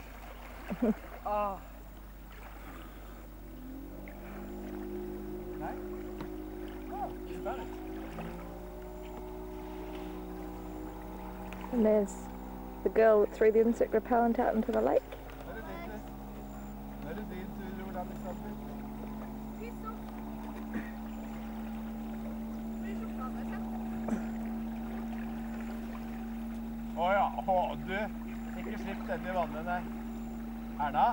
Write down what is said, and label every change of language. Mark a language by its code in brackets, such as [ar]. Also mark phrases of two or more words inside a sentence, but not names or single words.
[en] Oh. And there's the girl that threw the insect repellent out into the lake. [no] Å ja, du. Ikke slipp den i vannet, nei. Erna?